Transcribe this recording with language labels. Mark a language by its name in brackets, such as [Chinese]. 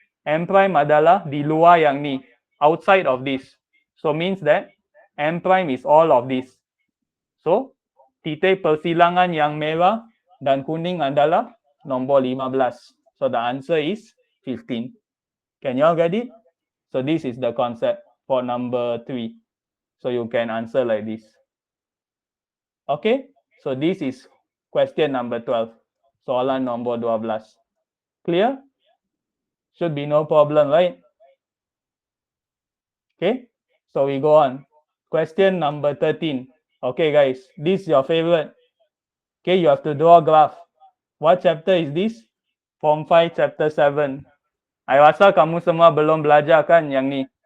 [Malay] M prime adalah di luar yang ni. [English] Outside of this. So means that M prime is all of this. [Malay] So titik persilangan yang merah dan kuning adalah nombor 15. [English] So the answer is 15. Can you all get it? So this is the concept for number 3. So you can answer like this. Okay, so this is question number 12. [Malay] Soalan nombor 12. [English] Clear? Should be no problem, right? Okay, so we go on. Question number 13. Okay, guys, this is your favorite. Okay, you have to draw a graph. What chapter is this? Form 5, chapter 7. [Malay] I rasa kamu semua belum belajar kan yang ni?